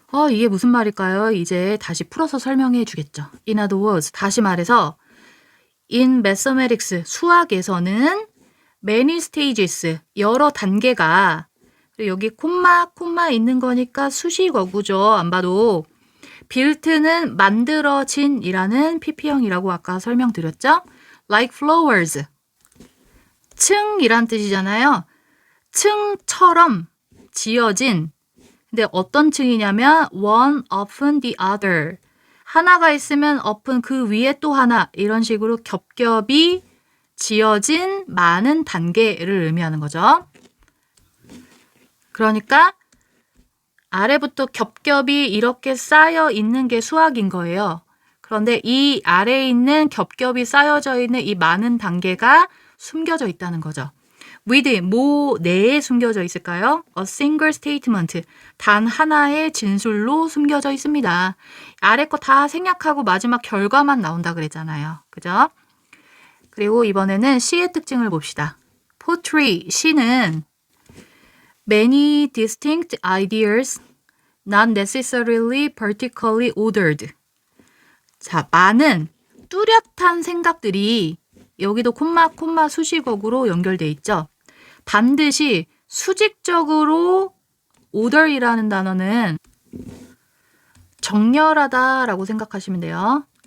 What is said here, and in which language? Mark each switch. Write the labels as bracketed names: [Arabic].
[Korean] 이게 무슨 말일까요? 이제 다시 풀어서 설명해 주겠죠. [English] In other words, [Korean] 다시 말해서 [English] in mathematics, [Korean] 수학에서는 [English] many stages, [Korean] 여러 단계가 여기 콤마 있는 거니까 수식어구죠. 안 봐도 built는 만들어진이라는 PP형이라고 아까 설명드렸죠. [English] Like flowers, [Korean] 층이란 뜻이잖아요. 층처럼 지어진. 근데 어떤 층이냐면 [English] one upon the other. [Korean] 하나가 있으면 upon 그 위에 또 하나. 이런 식으로 겹겹이 지어진 많은 단계를 의미하는 거죠. 그러니까 아래부터 겹겹이 이렇게 쌓여 있는 게 수학인 거예요. 그런데 이 아래에 있는 겹겹이 쌓여져 있는 이 많은 단계가 숨겨져 있다는 거죠. with 뭐 내에 숨겨져 있을까요? [English] A single statement. [Korean] 단 하나의 진술로 숨겨져 있습니다. 아래 거 다 생략하고 마지막 결과만 나온다 그랬잖아요. 그죠? 그리고 이번에는 시의 특징을 봅시다. [English] poetry, [Korean] 시는 [English] many distinct ideas, not necessarily particularly ordered. [Korean] 자, 많은 뚜렷한 생각들이 여기도 콤마 수식어구로 연결돼 있죠. 반드시 수직적으로 order이라는 단어는 정렬하다라고 생각하시면 돼요.